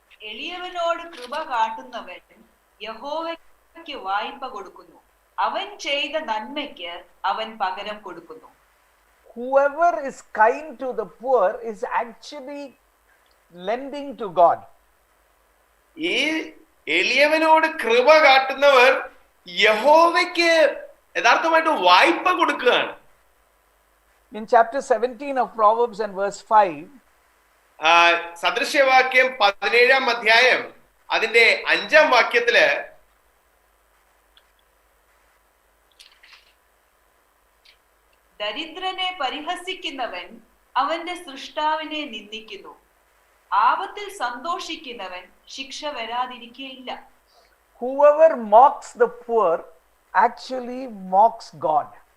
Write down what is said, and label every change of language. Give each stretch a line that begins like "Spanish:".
Malayalam: എളിയവനോട് കൃപ കാട്ടുന്നവൻ യഹോവയ്ക്ക് വായ്പ കൊടുക്കുന്നു, അവൻ ചെയ്ത നന്മയ്ക്ക് അവൻ പകരം കൊടുക്കുന്നു.
English: whoever is kind to the poor is actually lending to God.
Malayalam: ഈ എളിയവനോട് കൃപ കാട്ടുന്നവർ യഹോവയ്ക്ക് യഥാർത്ഥമായിട്ട് വായ്പ കൊടുക്കുകയാണ്.
English: In chapter 17 of Proverbs and verse 5,
Malayalam: സദൃശ്യവാക്യം 17-ാം അധ്യായം അതിന്റെ 5-ാം വാക്യത്തില് ദരിദ്രനെ പരിഹസിക്കുന്നവൻ അവന്റെ സൃഷ്ടാവിനെ നിന്ദിക്കുന്നു, ആപത്തിൽ സന്തോഷിക്കുന്നവൻ ശിക്ഷ വരാതിരിക്കുകയില്ല.
English: whoever mocks the poor actually mocks God.